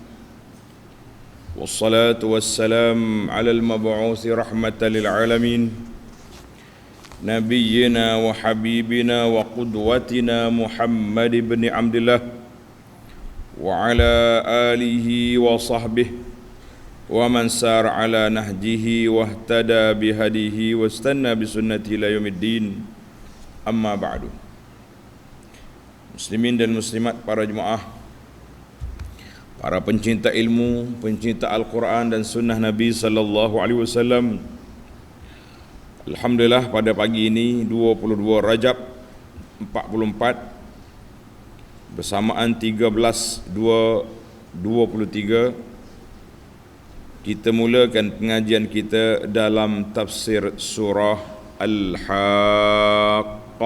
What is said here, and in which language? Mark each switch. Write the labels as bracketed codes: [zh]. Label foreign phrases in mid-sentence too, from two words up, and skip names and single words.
[ar] والصلاة والسلام على المبعوث رحمة للعالمين. نبينا وحبيبنا وقدوتنا محمد بن عبد الله وعلى آله وصحبه ومن سار على نهجه واهتدى بهديه واستن بسنته إلى يوم الدين. أما بعد. [ms] Muslimin dan muslimat, para jemaah, para pencinta ilmu, pencinta Al-Quran dan sunnah Nabi [ar] صلى الله عليه وسلم. [ms] Alhamdulillah, pada pagi ini 22 Rajab 44 bersamaan 13/2/23 kita mulakan pengajian kita dalam tafsir surah Al-Haqqah.